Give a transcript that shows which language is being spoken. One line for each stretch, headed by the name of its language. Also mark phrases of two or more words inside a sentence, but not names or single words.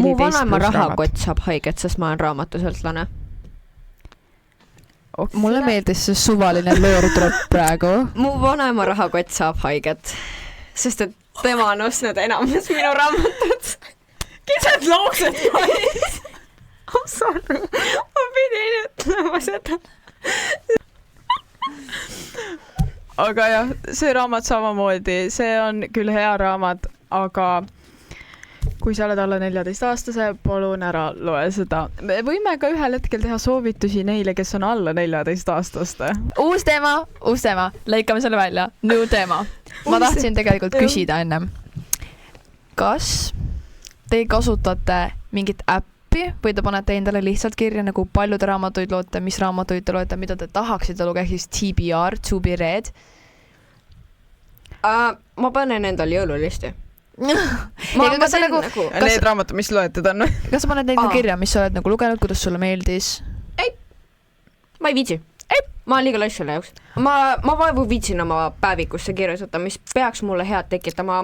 Estonian: mu vanema rahakott saab haiget, sest ma olen raamatusõltlane. Mulle meeldis see suvaline löör tuleb praegu. Mu vanema rahakott saab haiget, sest et tema on ostnud enamus minu raamatut. Kised lauksed mais?
English: I'm sorry.
Estonian: Ma pidin ütlema seda. Aga jah, see raamat samamoodi, see on küll hea raamat, aga kui sa oled alla 14-aastase, palun ära loe seda. Me võime ka ühel hetkel teha soovitusi neile, kes on alla 14-aastaste. Uus teema, lõikame selle välja. New teema. Ma tahtsin tegelikult küsida ennem. Kas te kasutate mingit äppi või te panete endale lihtsalt kirja, nagu palju te raamatuid loote, mis raamatuid te loete, mida te tahaksite lugeda, siis TBR,
English: to be read?
Estonian: Ma panen endale jõululisti. Need raamatud, mis loetud on? Kas sa paned neid kirja, mis sa oled nagu lugenud, kuidas sulle meeldis? Ei, ma ei viitsi. Ma olen liiga lass selle jaoks. Ma vaevu viitsin oma päevikusse kirjutada, mis peaks mulle head tekitama.